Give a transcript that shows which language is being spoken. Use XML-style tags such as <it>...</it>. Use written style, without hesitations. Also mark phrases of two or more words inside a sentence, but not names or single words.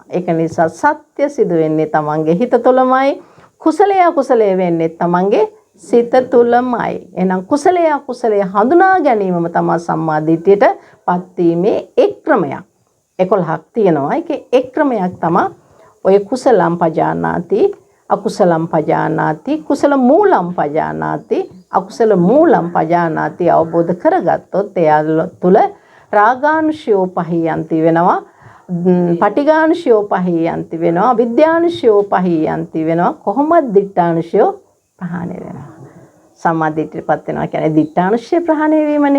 <si>ඒක නිසා සත්‍ය සිදු වෙන්නේ තමන්ගේ හිත තුළමයි. කුසලයේ අකුසලයේ වෙන්නේ තමන්ගේ සිත තුළමයි. එහෙනම් කුසලයේ අකුසලයේ හඳුනා ගැනීමම තමයි සම්මා දිට්ඨියට පත්වීමේ එක් ක්‍රමයක්. 11ක් තියෙනවා. ඒකේ එක් ක්‍රමයක් තමයි ඔය</si> <pi>කුසලම් පජානාති, අකුසලම් පජානාති, කුසල මූලම් පජානාති, අකුසල මූලම් පජානාති</pi> <si>අවබෝධ කරගත්තොත් එයා තුළ</si> <pi>රාගානුශයෝ පහියන්ති වෙනවා, පටිඝානුශයෝ පහියන්ති වෙනවා, විද්‍යානුශයෝ පහියන්ති වෙනවා.</pi> <si>කොහොමද දිට්ඨානුශයෝ ප්‍රහාණය වෙනවා? සම්මා දිට්ඨියටපත් වෙනවා කියන්නේ දිට්ඨානුශය ප්‍රහාණය වීමනේ.</si>